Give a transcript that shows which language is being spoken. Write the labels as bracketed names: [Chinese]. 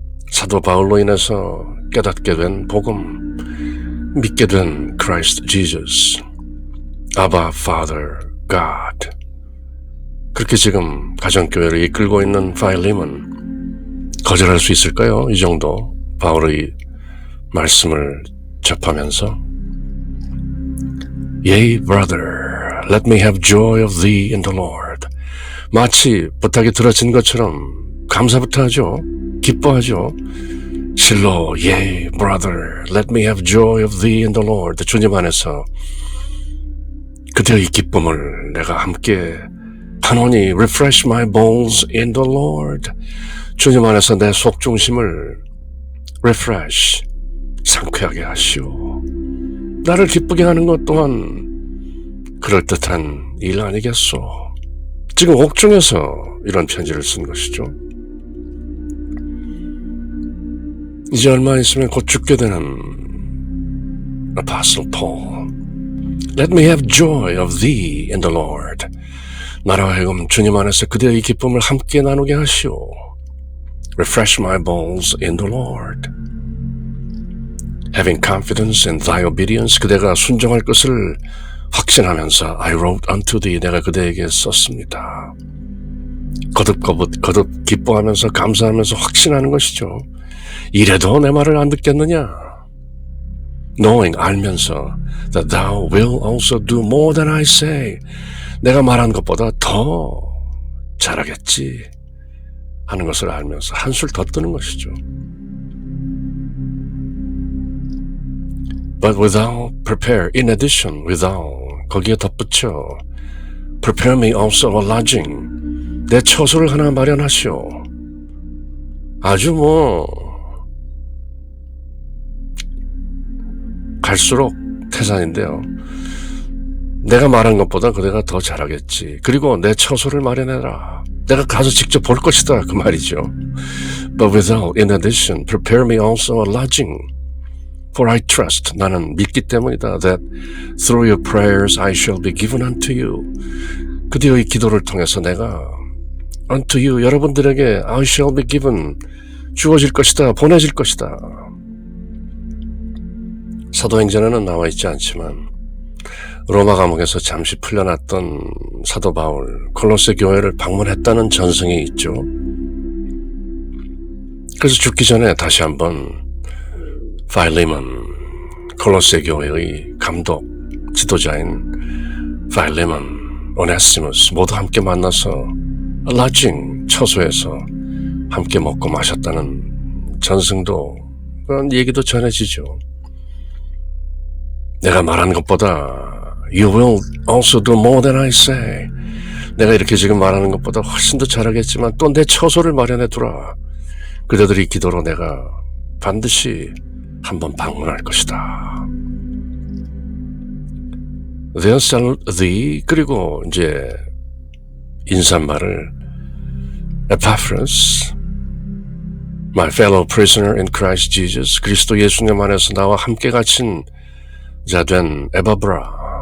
[Korean] 사도 바울로 인해서 깨닫게 된 복음, 믿게 된 Christ Jesus, Abba Father God. 그렇게 지금 가정교회를 이끌고 있는 파일림은 거절할 수 있을까요? 이 정도 바울의 말씀을 접하면서 [English] Yea, brother, let me have joy of thee in the Lord. [Korean] 마치 부탁이 들어진 것처럼 감사부터 하죠. 기뻐하죠. 실로 [English] Yea, brother, let me have joy of thee in the Lord. [Korean] 주님 안에서 그대의 기쁨을 내가 함께 하노니 [English] refresh my bones in the Lord. [Korean] 주님 안에서 내 속중심을 refresh, 상쾌하게 하시오. 나를 기쁘게 하는 것 또한 그럴듯한 일 아니겠소. 지금 옥중에서 이런 편지를 쓴 것이죠. 이제 얼마 있으면 곧 죽게 되는 Apostle Paul. [English] Let me have joy of thee in the Lord. [Korean] 나로 하여금 주님 안에서 그대의 기쁨을 함께 나누게 하시오. [English] Refresh my bones in the Lord. Having confidence in thy obedience. [Korean] 그대가 순종할 것을 확신하면서 [English] I wrote unto thee. [Korean] 내가 그대에게 썼습니다. 거듭 기뻐하면서 감사하면서 확신하는 것이죠. 이래도 내 말을 안 듣겠느냐. [English] Knowing, [Korean] 알면서 [English] that thou will also do more than I say. [Korean] 내가 말한 것보다 더 잘하겠지 하는 것을 알면서 한술 더 뜨는 것이죠. [English] But without prepare, in addition, without [Korean] 거기에 덧붙여 [English] prepare me also a lodging. [Korean] 내 처소를 하나 마련하시오. 아주 갈수록 태산인데요. 내가 말한 것보다 그대가 더 잘하겠지. 그리고 내 처소를 마련해라. 내가 가서 직접 볼 것이다. 그 말이죠. [English] But without, in addition, prepare me also a lodging. For I trust, [Korean] 나는 믿기 때문이다. [English] That through your prayers I shall be given unto you. [Korean] 그대의 기도를 통해서 내가 [English] unto you, [Korean] 여러분들에게 [English] I shall be given, [Korean] 주어질 것이다. 보내질 것이다. 사도행전에는 나와 있지 않지만 로마 감옥에서 잠시 풀려났던 사도 바울, 콜로세 교회를 방문했다는 전승이 있죠. 그래서 죽기 전에 다시 한번 파일리몬, 콜로세 교회의 감독, 지도자인 파일리몬, 오네시모스 모두 함께 만나서 라징, 처소에서 함께 먹고 마셨다는 전승도 그런 얘기도 전해지죠. 내가 말한 것보다 [English] You will also do more than I say. [Korean] 내가 이렇게 지금 말하는 것보다 훨씬 더 잘하겠지만 또 내 처소를 마련해 두라. 그대들의 기도로 내가 반드시 한번 방문할 것이다. [English] Then shall thee, [Korean] 그리고 이제 인사말을 [English] Epaphras, my fellow prisoner in Christ Jesus, [Korean] 그리스도 예수님 안에서 나와 함께 갇힌 자 된 에바브라,